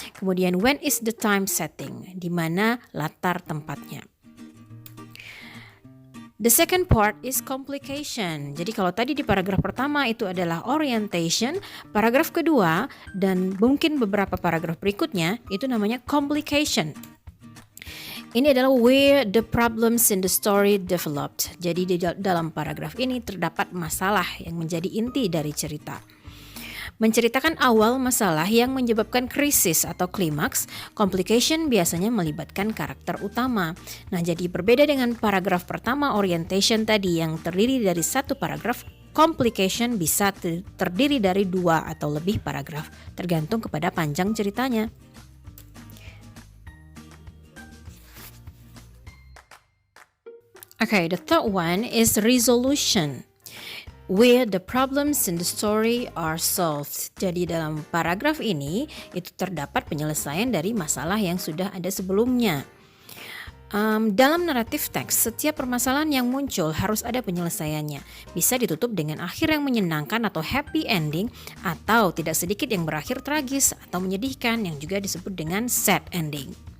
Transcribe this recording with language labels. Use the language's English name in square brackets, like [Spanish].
[Indonesian] Kemudian [English] when is the time setting? [Indonesian] Di mana latar tempatnya? [English] The second part is complication. [Indonesian] Jadi kalau tadi di paragraf pertama itu adalah orientation, paragraf kedua dan mungkin beberapa paragraf berikutnya itu namanya complication. Ini adalah [English] where the problems in the story developed. [Indonesian] Jadi di dalam paragraf ini terdapat masalah yang menjadi inti dari cerita. Menceritakan awal masalah yang menyebabkan krisis atau klimaks, complication biasanya melibatkan karakter utama. Nah, jadi berbeda dengan paragraf pertama orientation tadi yang terdiri dari satu paragraf, complication bisa terdiri dari dua atau lebih paragraf, tergantung kepada panjang ceritanya. [English] Okay, the third one is resolution. Where the problems in the story are solved. [Indonesian] Jadi dalam paragraf ini itu terdapat penyelesaian dari masalah yang sudah ada sebelumnya. Dalam naratif teks, setiap permasalahan yang muncul harus ada penyelesaiannya. Bisa ditutup dengan akhir yang menyenangkan atau happy ending, atau tidak sedikit yang berakhir tragis atau menyedihkan yang juga disebut dengan sad ending.